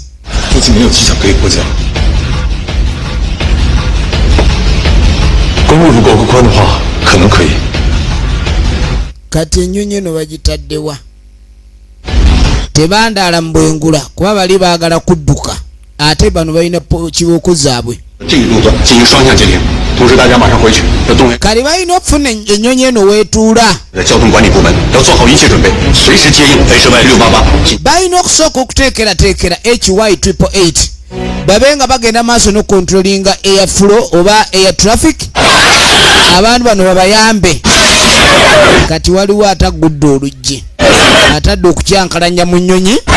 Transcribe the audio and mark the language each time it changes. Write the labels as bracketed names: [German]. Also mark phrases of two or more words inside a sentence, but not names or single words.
[Chinese] 附近没有机场可以过降。公路如果够宽的话，可能可以。 [Ganda] Kati ennyonyi eno bagitaddewa. Tebandaala mu bwengula kuba bali baagala kudduka. Ate bano balina kibooko zaabwe. [Chinese] 这一路段进行双向截停，同时大家马上回去，要动员。 [Ganda] Kali balina okufuna ennyonyi eno weetuula. [Chinese] 交通管理部门要做好一切准备，随时接应 HY688。 [Ganda] Balina okusooka okuteekerateekera HY888 babe nga bagenda maaso n'okontrolinga [English] air flow [Ganda] oba [English] air traffic. [Ganda] Abantu bano babayambe. Kati waliwo atagudde oluggi atadde okukyankalanya mu nnyonyi.